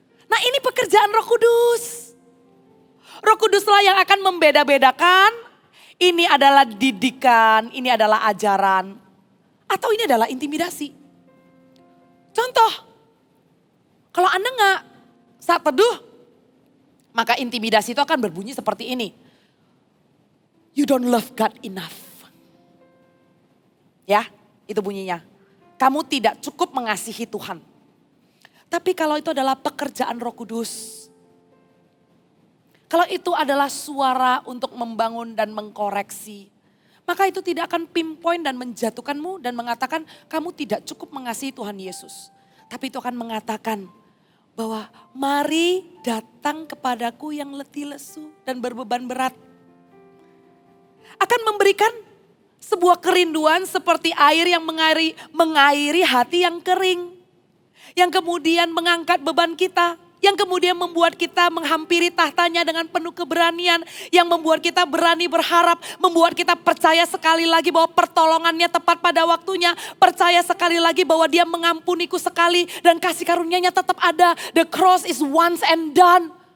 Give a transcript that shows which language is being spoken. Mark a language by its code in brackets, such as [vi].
[id] Nah ini pekerjaan Roh Kudus. Roh Kuduslah yang akan membeda-bedakan, ini adalah didikan, ini adalah ajaran, atau ini adalah intimidasi. Contoh, kalau Anda nggak saat teduh, maka intimidasi itu akan berbunyi seperti ini. [en] You don't love God enough. [id] Ya, itu bunyinya. Kamu tidak cukup mengasihi Tuhan. Tapi kalau itu adalah pekerjaan Roh Kudus, kalau itu adalah suara untuk membangun dan mengkoreksi, maka itu tidak akan pinpoint dan menjatuhkanmu dan mengatakan kamu tidak cukup mengasihi Tuhan Yesus. Tapi itu akan mengatakan bahwa mari datang kepadaku yang letih lesu dan berbeban berat. Akan memberikan sebuah kerinduan seperti air yang mengairi hati yang kering. Yang kemudian mengangkat beban kita. Yang kemudian membuat kita menghampiri tahtanya dengan penuh keberanian. Yang membuat kita berani berharap. Membuat kita percaya sekali lagi bahwa pertolongannya tepat pada waktunya. Percaya sekali lagi bahwa dia mengampuniku sekali. Dan kasih karunia-Nya tetap ada. [en] The cross is once and done.